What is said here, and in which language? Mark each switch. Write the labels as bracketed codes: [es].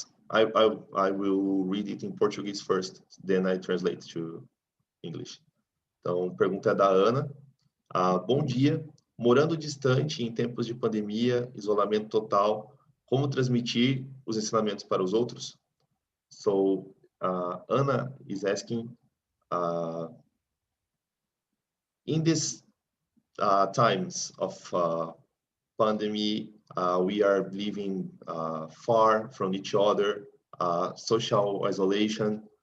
[en] I will read it in Portuguese first, then I translate to English. [pt] Então, pergunta é da Ana. Bom dia. Morando distante em tempos de pandemia, isolamento total, como transmitir os ensinamentos para os outros? [en] So, Ana is asking, in these times of pandemic, we are living far from each other, social isolation.